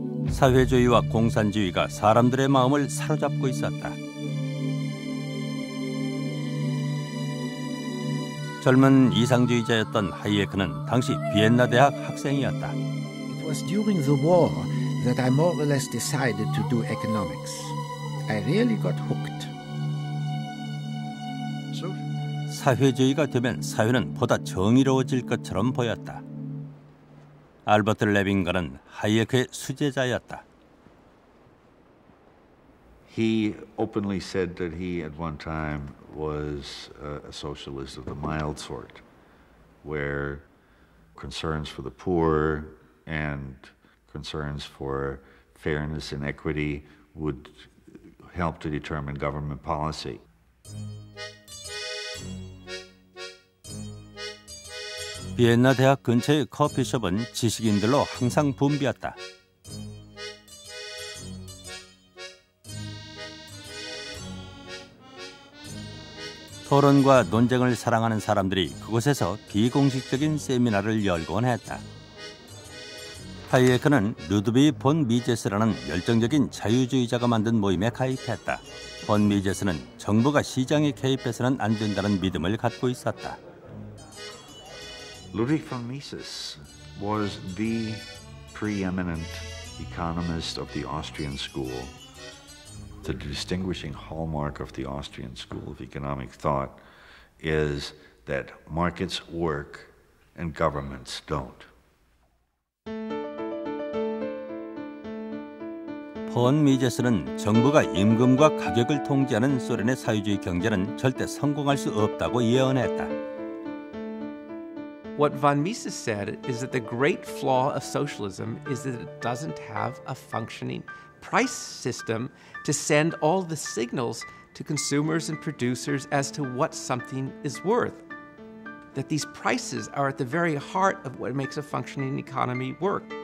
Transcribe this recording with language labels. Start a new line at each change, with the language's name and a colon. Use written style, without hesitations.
Korean: 사회주의와 공산주의가 사람들의 마음을 사로잡고 있었다. 젊은 이상주의자였던 하이에크는 당시 비엔나 대학 학생이었다.
English: It was during the war that I more or less decided to do economics. I really got hooked.
Korean: 사회주의가 되면 사회는 보다 정의로워질 것처럼 보였다. 알버트 레빙건은 하이에크의 수제자였다.
English: He openly said that he at one time was a socialist of the mild sort, where concerns for the poor and concerns for fairness and equity would help to determine government policy.
Korean: 비엔나 대학 근처의 커피숍은 지식인들로 항상 붐비었다. 토론과 논쟁을 사랑하는 사람들이 그곳에서 비공식적인 세미나를 열곤 했다. 하이에크는 루드비 본 미제스라는 열정적인 자유주의자가 만든 모임에 가입했다. 본 미제스는 정부가 시장에 개입해서는 안 된다는 믿음을 갖고 있었다.
English: Ludwig von Mises was the preeminent economist of the Austrian school. The distinguishing hallmark of the Austrian school of economic thought is that markets work and governments don't.
Korean: 폰 미제스는 정부가 임금과 가격을 통제하는 소련의 사회주의 경제는 절대 성공할 수 없다고 예언했다.
English: What von Mises said is that the great flaw of socialism is that it doesn't have a functioning price system to send all the signals to consumers and producers as to what something is worth. That these prices are at the very heart of what makes a functioning economy work.